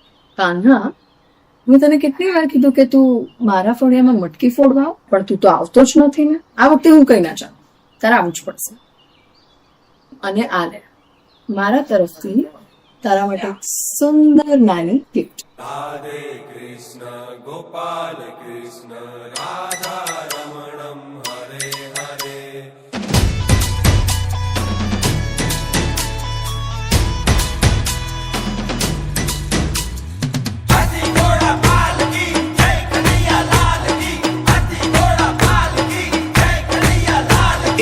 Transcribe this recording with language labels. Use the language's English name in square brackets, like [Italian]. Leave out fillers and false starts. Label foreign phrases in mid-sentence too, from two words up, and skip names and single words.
[Gujarati] કાન્હા, મેં તને કેટલી વાર કીધું કે તું મારા ફળિયામાં મટકી ફોડવા આવ, પણ તું તો આવતો જ નથી ને. આ વખતે હું કઈ ના ચાલું, તારે આવવું જ પડશે. અને આ લે, મારા તરફથી તારા માટે એક સુંદર નાની ગિફ્ટ. [Sanskrit] राधे कृष्ण गोपाल कृष्ण राधा रमणम हरे हरे. [Hindi] हाथी घोड़ा पाल की जय कन्हैया लाल की. हाथी घोड़ा पाल की जय कन्हैया लाल की.